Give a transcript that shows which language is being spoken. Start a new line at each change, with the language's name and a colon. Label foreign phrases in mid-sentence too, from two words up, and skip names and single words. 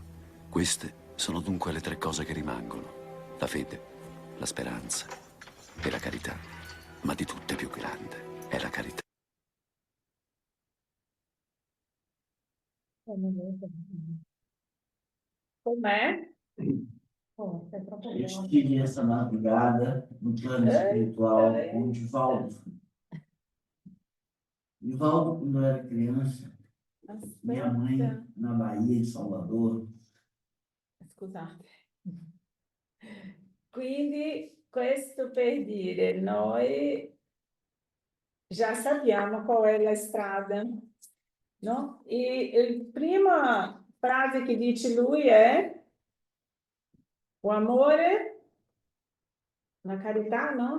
Italian: Queste sono dunque le 3 cose che rimangono: la fede, la speranza e la carità. Ma di tutte più grande è la carità. Com'è?
Portuguese: Eu tive essa madrugada no plano espiritual com o Divaldo. Divaldo, quando eu era criança, minha mãe, na Bahia, em Salvador.
Italian: Scusate. Quindi questo per dire, noi già sappiamo qual è la strada, no? E la prima frase che dice lui è o amore, la carità, no?